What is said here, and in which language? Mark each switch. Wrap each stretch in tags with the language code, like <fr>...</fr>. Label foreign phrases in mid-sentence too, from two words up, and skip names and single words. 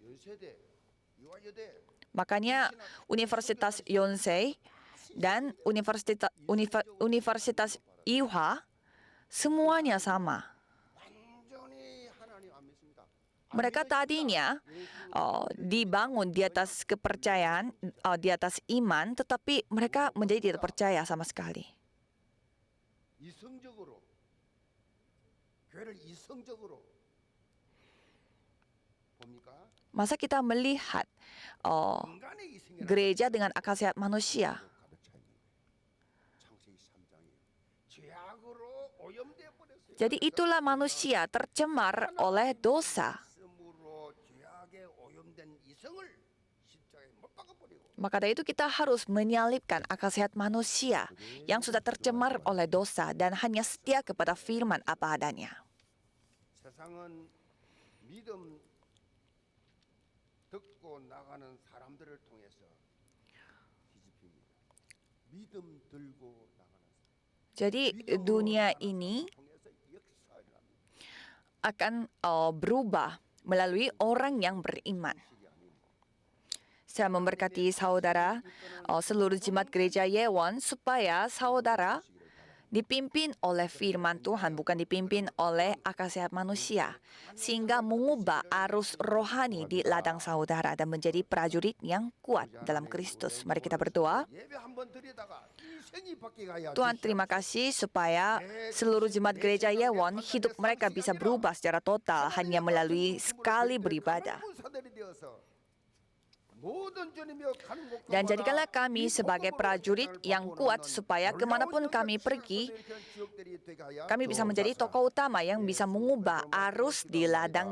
<id>Makanya Universitas Yonsei dan Universitas Ewha semuanya sama. Mereka tadinya dibangun di atas kepercayaan, di atas iman, tetapi mereka menjadi tidak percaya sama sekali.</id> <ko>이성적으로 교회를 이성적으로 봅니까?</ko> <id>Masa kita melihat</id> <ko>인간의 이성이라는</ko> <id>gereja dengan akal sehat manusia?</id> <ko>가득 차 있는 거예요. 창세기 3장에 죄악으로 오염되어 버렸어요.</ko> <id>Jadi itulah manusia tercemar oleh dosa.</id> <ko>있음으로 죄악에 오염된 이성을 십자가에 못 박아버리고</ko> <id>Maka dari itu kita harus menyalibkan akal sehat manusia yang sudah tercemar oleh dosa dan hanya setia kepada firman apa adanya.</id> <ko>세상은 믿음 듣고 나가는 사람들을 통해서 뒤집힙니다. 믿음 들고 나가는 사람.</ko> <id>Jadi dunia ini</id> <ko>통해서 역사를 합니다.</ko> <id>akan berubah melalui orang yang beriman. Saya memberkati saudara, seluruh jemaat gereja Yewon, supaya saudara dipimpin oleh firman Tuhan, bukan dipimpin oleh akal sehat manusia, sehingga mengubah arus rohani di ladang saudara dan menjadi prajurit yang kuat dalam Kristus. Mari kita berdoa.</id> <ko>예배 한번 드리다가 인생이 바뀌어야</ko> <id>Tuhan, terima kasih supaya seluruh jemaat gereja Yewon hidup mereka bisa berubah secara total hanya melalui sekali beribadah. Dan jadikanlah kami sebagai prajurit yang kuat supaya kemanapun kami pergi, kami bisa menjadi tokoh utama yang bisa mengubah arus di ladangnya.</id>